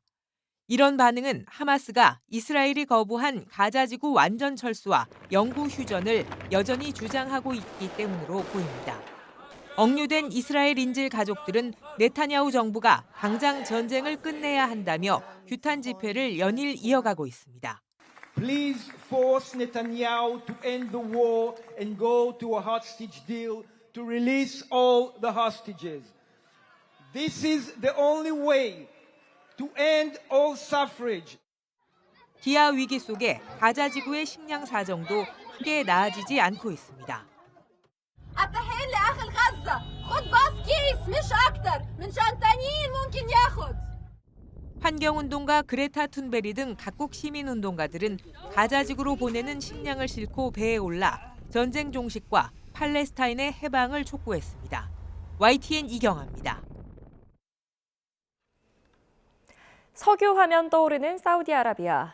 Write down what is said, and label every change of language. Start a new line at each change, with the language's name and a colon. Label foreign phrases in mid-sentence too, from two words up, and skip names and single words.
Korean: 이런 반응은 하마스가 이스라엘이 거부한 가자지구 완전 철수와 영구 휴전을 여전히 주장하고 있기 때문으로 보입니다. 억류된 이스라엘 인질 가족들은 네타냐후 정부가 당장 전쟁을 끝내야 한다며 규탄 집회를 연일 이어가고 있습니다.
English: Please force Netanyahu to end the war and go to a hostage deal to release all the hostages. This is the only way to end all suffrage.
Korean: 기아 위기 속에 가자 지구의 식량 사정도 크게 나아지지 않고 있습니다.
Arabic: التحية لأخي الغزة خد بس كيس مش أكتر من شان تانيين ممكن ياخد.
Korean: 환경운동가 그레타 툰베리 등 각국 시민운동가들은 가자지구로 보내는 식량을 싣고 배에 올라 전쟁 종식과 팔레스타인의 해방을 촉구했습니다. YTN 이경아입니다. 석유하면 떠오르는 사우디아라비아.